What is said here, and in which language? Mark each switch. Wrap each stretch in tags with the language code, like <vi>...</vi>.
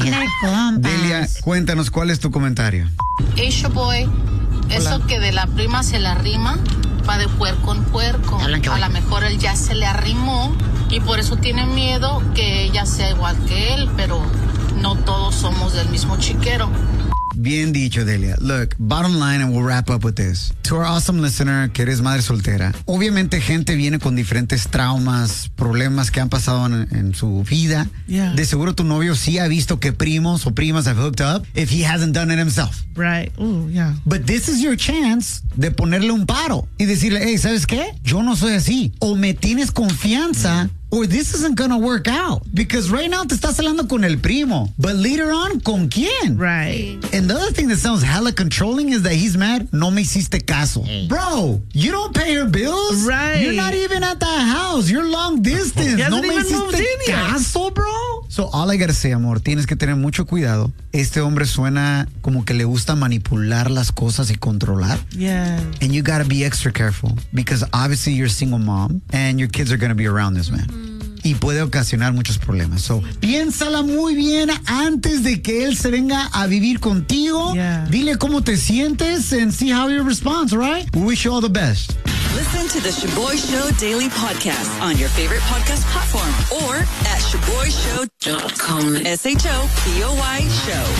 <es>Delia, cuéntanos, ¿cuál es tu comentario?</es> <en>Hey, Shaboy.</en> <es>Eso que de la prima se le arrima va de puerco en puerco. A lo mejor él ya se le arrimó y por eso tiene miedo que ella sea igual que él, pero no todos somos del mismo chiquero. Bien dicho, Delia.</es> <en>Look, bottom line, and we'll wrap up with this. To our awesome listener,</en> <es>que eres madre soltera, obviamente gente viene con diferentes traumas, problemas que han pasado en su vida. De seguro tu novio sí ha visto que primos o primas</es> <en>have hooked up if he hasn't done it himself. Right. But this is your chance</en> <es>de ponerle un paro y decirle, hey, ¿sabes qué? Yo no soy así. O me tienes confianza.</es> <en>Or this isn't gonna work out. Because right now</en> <es>te estás hablando con el primo.</es> <en>But later on,</en> <es>¿con quién?</es> <en>Right. And the other thing that sounds hella controlling is that he's mad,</en> <es>no me hiciste caso.</es> <en>Bro, you don't pay your bills. Right. You're not even at that house. You're long distance.</en> <es>No me hiciste caso, bro.</es> <en>So all I gotta say,</en> <es>amor, tienes que tener mucho cuidado. Este hombre suena como que le gusta manipular las cosas y controlar.</es> <en>Yeah. And you gotta be extra careful because obviously you're a single mom and your kids are gonna be around this man.</en> <es>Y puede ocasionar muchos problemas. So, piénsala muy bien antes de que él se venga a vivir contigo.</es> <en>Yeah.</en> <es>Dile cómo te sientes</es> <en>and see how he responds, right? We wish you all the best. Listen to the Shaboy Show daily podcast on your favorite podcast platform or at shaboyshow.com. Shaboy Show.</en>